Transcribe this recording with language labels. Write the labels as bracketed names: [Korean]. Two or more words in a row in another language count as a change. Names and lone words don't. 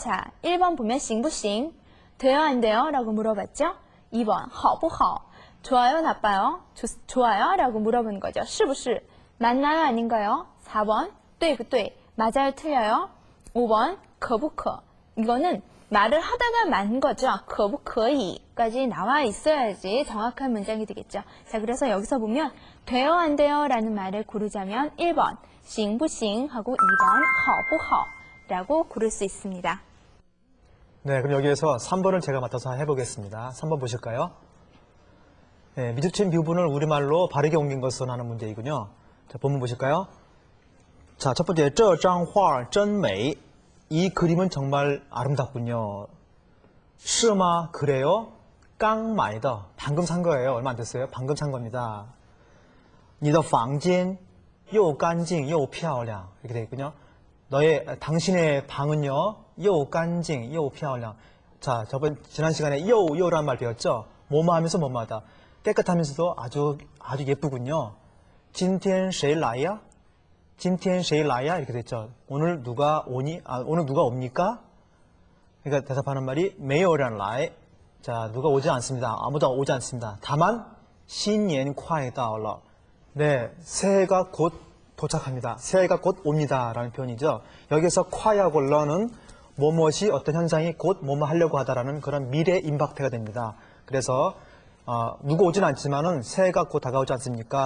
[Korean] 자, 1번 보면 싱부싱 돼요 안 돼요? 라고 물어봤죠. 2번 [Chinese] 好不好? [Korean] 좋아요 나빠요? 좋아요? 라고 물어보는 거죠. [Chinese] 是不是? [Korean] 맞나요 아닌가요? 4번 [Chinese] 对不对? [Korean] 맞아요 틀려요? [Chinese] 5번 可不可? [Korean] 이거는 말을 하다가 만 거죠. [Chinese] 可不可以? [Korean] 까지 나와 있어야지 정확한 문장이 되겠죠. 자, 그래서 여기서 보면 돼요 안 돼요? 라는 말을 고르자면 1번 [Chinese] 行不行? [Korean] 하고 2번 [Chinese] 好不好? [Korean] 라고 고를 수 있습니다. 네, 그럼 여기에서 3번을 제가 맡아서 해보겠습니다. 3번 보실까요? 네, 미주친 부분을 우리말로 바르게 옮긴 것은 하는 문제이군요. 자, 본문 보실까요? 자, 첫 번째, [Chinese] 这张画真美. [Korean] 이 그림은 정말 아름답군요. [Chinese] 是吗? 그래요? 刚买的. [Korean] 방금 산 거예요. 얼마 안 됐어요? 방금 산 겁니다. [Chinese] 你的房间又干净又漂亮. [Korean] 이렇게 되어 있군요. 당신의 방은요, [Chinese] 又干净又漂亮. [Korean] 자, 지난 시간에 요란 말 배웠죠? 뭐뭐 하면서 뭐뭐하다. 깨끗하면서도 아주 예쁘군요. [Chinese] 今天谁来呀? 今天谁来 야 [Korean] 이렇게 됐죠. 오늘 누가 오니? 오늘 누가 옵니까? 그러니까 대답하는 말이 [Chinese] 没有人来. [Korean] 자, 누가 오지 않습니다. 아무도 오지 않습니다. 다만 [Chinese] 新年快到了. [Korean] 네, 새해가 곧 도착합니다. 새해가 곧 옵니다. 라는 표현이죠. 여기서 콰하고 러는 뭐뭇이 어떤 현상이 곧 뭐뭐 하려고 하다라는 그런 미래 임박태가 됩니다. 그래서 누구 오진 않지만은 새해가 곧 다가오지 않습니까?